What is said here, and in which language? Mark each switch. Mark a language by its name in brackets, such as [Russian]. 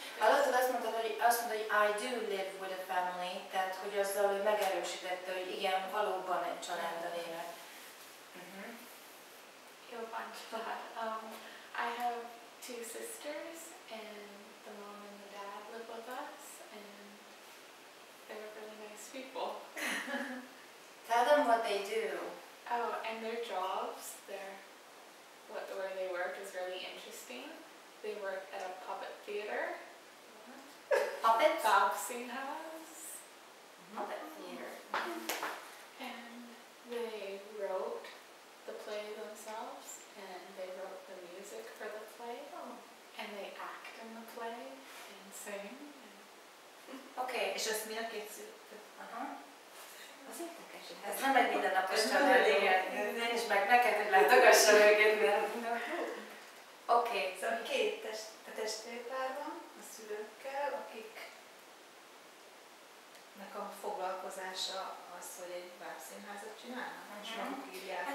[Hungarian] Hallottad, azt mondta, hogy [English] I do live with a family, [Hungarian] tehát hogy azzal, hogy megerősítette, hogy igen, valóban egy családdal élek. Jó van család. [English] I have 2 sisters, and the mom and the dad live with us, and they're really nice people. Tell them what they do. Oh, and their jobs, where they work is really interesting. They work at a puppet theater. Puppets? [Hungarian] Színház. [English] Puppet theater. And they wrote the play themselves, and they wrote the music for the play, and they act in the play and sing. [Hungarian] Oké. És ezt mi a két szülő? Az érdekes. Ez nem egy mindennapos család, igen. Én is meg neked, hogy látogassam őket, mert... Oké. Szóval két testvérpár van a szülőkkel, akiknek a foglalkozása az, hogy egy bábszínházat csinálnak, és maguk írják